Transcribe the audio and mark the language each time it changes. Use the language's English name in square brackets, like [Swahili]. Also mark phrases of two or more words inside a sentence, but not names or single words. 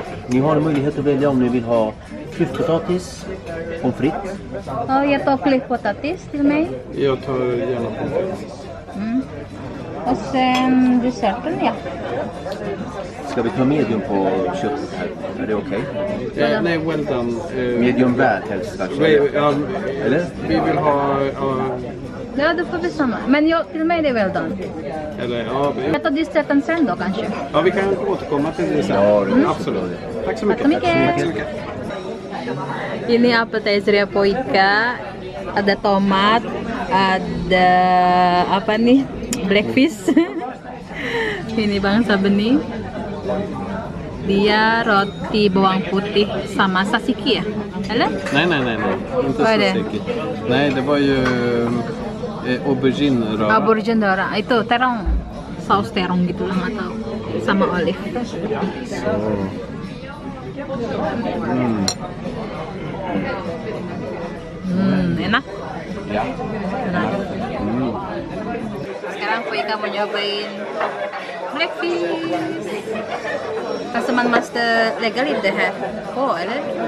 [Swedish] Ni har en möjlighet att välja om ni vill ha klyftpotatis, pommes frites. Oh, jag tar klipppotatis till mig. Jag tar gärna på. Och sen desserten, ja. Ska vi ta medium på köttet här? Är det okej? Nej, [English] well done. [Swedish] Medium väl helst kanske. Eller? Vi vill ha... Ja, då får vi samma. Men jag, till mig är det väl done. eller, ja, Jag tar desserten sen då kanske. ja, vi kan återkomma till det sen. Ja, Absolut. Tack så mycket. Tack så mycket. [Indonesian] Ini appetizer po Ika. Ada tomat, ada apa nih? Blackfish. Ini Bang Sabeni. Dia roti bawang putih sama tzatziki ya? [Swedish] Eller? Nej. Inte Vad är det? tzatziki. Nej, det var ju aubergine-röra. Aubergine röra. [Indonesian] Itu terong. Saus terong gitu lah, nggak tahu. Sama olive. [Swedish] Så. [Indonesian] Enak. [Swedish] Ja. [Indonesian] Enak. Sekarang Po Ika mau nyobain blackfish. [English] Customer master [Swedish] legal inte här. Eller?